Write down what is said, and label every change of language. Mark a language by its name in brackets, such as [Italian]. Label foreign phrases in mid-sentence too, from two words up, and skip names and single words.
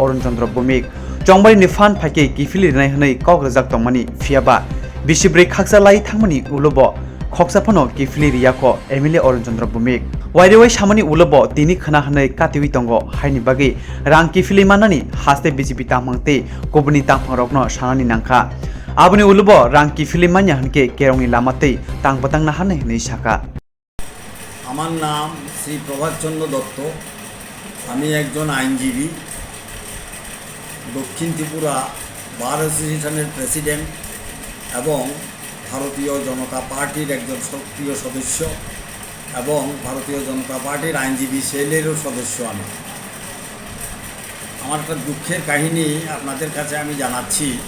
[Kok Borok] Oranjendra Bumik Jongbari Nifan Phake Gifili Rinai Hanai Kok Rajak Tongmani Fiaba Bisibre Khaksa Lai Thangmani Ulobo Khoksaphono Gifili Riyako MLA Oranjendra Bumik Wairewai Samani Ulobo Tini Khana Hanai Katiwi Tongo Haini Bagi Rang Gifili Manani Haste BJP Tangmangte Kobuni Tangpangrokno Sanani Nangkha Abuni Ulobo Rang Gifili Manya Hanke Kerongi Lamate Tangpatang Nahane Hanai Shaka [Bangla] আমার নাম শ্রী প্রভাতচন্দ্র দত্ত আমি একজন আইনজীবী দক্ষিণ ত্রিপুরা [English] Bar Association-er president [Bangla] এবং ভারতীয় জনতা পার্টির একজন সক্রিয় সদস্য এবং ভারতীয় জনতা পার্টির আইনজীবী সেলেরও সদস্য আমি আমার একটা দুঃখের কাহিনী আপনাদের কাছে আমি জানাচ্ছি